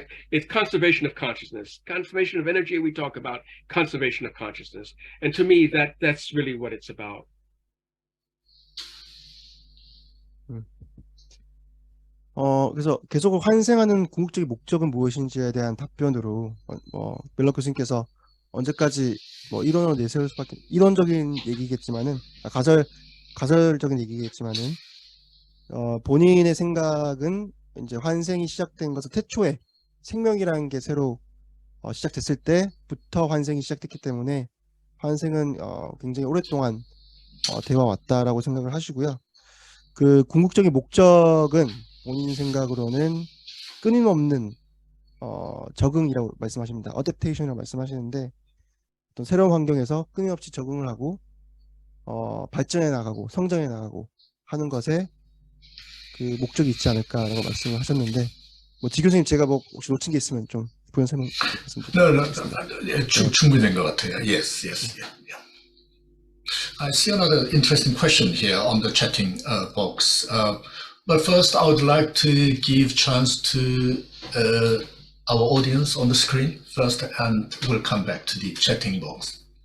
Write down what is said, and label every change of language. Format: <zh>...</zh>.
<en>It's conservation of consciousness, conservation of energy. We talk about conservation of consciousness, and to me, that's really what it's about.</en> <ko>그래서 계속 환생하는 궁극적인 목적은 무엇인지에 대한 답변으로 멜럭 교수님께서 언제까지 이론으로 내세울 수밖에, 이론적인 얘기겠지만은 가설적인 얘기겠지만은 본인의 생각은 이제 환생이 시작된 것은 태초에 생명이라는 게 새로 시작됐을 때부터 환생이 시작됐기 때문에 환생은 굉장히 오랫동안 되어 왔다라고 생각을 하시고요. 그 궁극적인 목적은 본인 생각으로는 끊임없는 적응이라고 말씀하십니다. 어댑테이션이라고 말씀하시는데, 어떤 새로운 환경에서 끊임없이 적응을 하고 발전해 나가고 성장해 나가고 하는 것에 그 목적이 있지 않을까라고 말씀을 하셨는데, 지 교수님, 제가 혹시 놓친 게 있으면 좀 부연 설명 말씀드리겠습니다. 충분히 된 것 같아요.</ko> <en>Yes. I see another interesting question here on the chatting box. But first, I would like to give chance to our audience on the screen first, and we'll come back to the chatting box.</en>